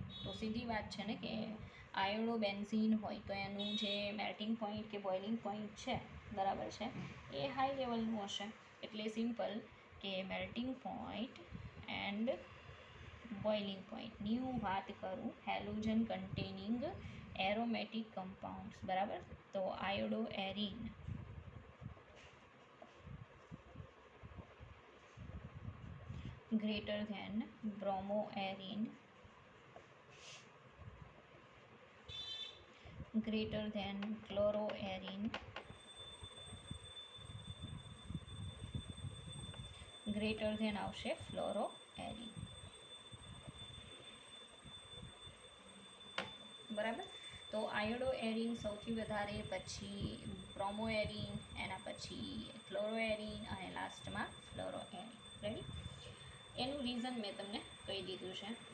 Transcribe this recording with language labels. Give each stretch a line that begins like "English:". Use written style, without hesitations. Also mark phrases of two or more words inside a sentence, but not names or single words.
Gujarati: તો સીધી વાત છે ને કે
English: iodo benzene
Gujarati: હોય તો એનું જે
English: melting point
Gujarati: કે
English: boiling point
Gujarati: છે, બરાબર છે, એ હાઈ લેવલનું હશે. એટલે સિમ્પલ કે
English: melting point and boiling pointની
Gujarati: હું વાત કરું,
English: halogen containing aromatic compounds,
Gujarati: બરાબર.
English: તો iodo arene greater than bromoarine greater than chloroarine greater than આવશે fluoroarine.
Gujarati: બરાબર. તો
English: iodo arene
Gujarati: સૌથી વધારે, પછી
English: bromo arene,
Gujarati: એના પછી
English: chloro arene
Gujarati: અને લાસ્ટમાં
English: fluoro arene.
Gujarati: રેડી. એનું રીઝન મેં તમને કહી દીધું છે.